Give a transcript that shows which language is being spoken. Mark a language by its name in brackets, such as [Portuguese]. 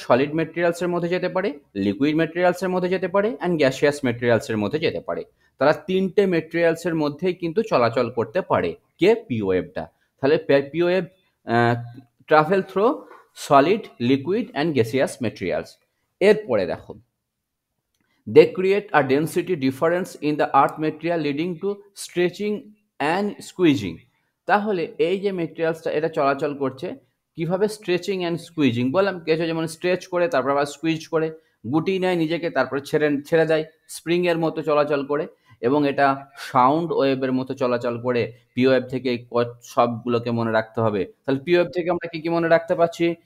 [Bangla] Solid মেটেরিয়ালসের মধ্যে যেতে পারে, লিকুইড মেটেরিয়ালসের মধ্যে যেতে পারে অ্যান্ড গ্যাসিয়াস মেটেরিয়ালসের মধ্যে যেতে পারে। তারা তিনটে মেটেরিয়ালসের মধ্যেই কিন্তু চলাচল করতে পারে কে? পি ওয়েভটা। তাহলে [English] P wave travel through solid, liquid and gaseous materials. [Bangla] এরপরে দেখো, [English] they create a density difference in the earth material leading to stretching and squeezing. [Bangla] তাহলে এই যে মেটেরিয়ালসটা এটা চলাচল করছে কিভাবে? Stretching and squeezing. বললাম কেঁচো যেমন স্ট্রেচ করে তারপর আবার স্কুইজ করে, গুটিয়ে নেয় নিজেকে তারপরে ছেড়ে ছেড়ে দেয়, স্প্রিংয়ের মতো চলাচল করে, এবং এটা সাউন্ড ওয়েভের মতো চলাচল করে। পি ওয়েভ থেকে সবগুলোকে মনে রাখতে হবে। তাহলে পি ওয়েভ থেকে আমরা কি কি মনে রাখতে পারছি?